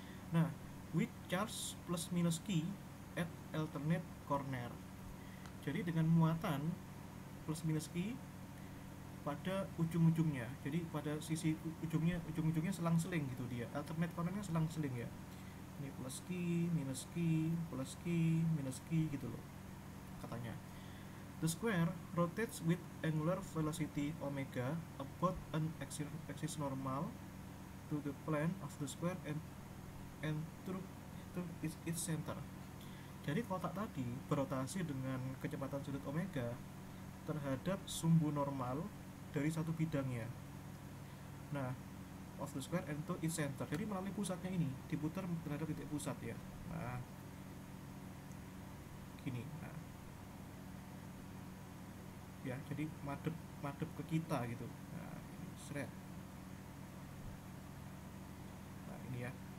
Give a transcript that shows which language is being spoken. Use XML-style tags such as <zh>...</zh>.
<en>Nah, with charge plus minus key at alternate corner.</en> <id>Jadi dengan muatan plus minus key pada ujung-ujungnya. Jadi pada sisi ujung-ujungnya selang-seling gitu dia. Alternate cornernya selang-seling ya. Ini plus key, minus key, plus key, minus key gitu loh katanya.</id> <en>The square rotates with angular velocity omega about an axis normal to the plane of the square and through its center.</en> <id>Jadi kotak tadi berotasi dengan kecepatan sudut omega terhadap sumbu normal dari satu bidangnya.</id> <en>Nah, of the square and to its center.</en> <id>Jadi melalui pusatnya ini diputar terhadap titik pusat ya. Nah, gini. Nah, ya, jadi madep ke kita gitu. Nah, ini seret. Nah, ini ya.</id>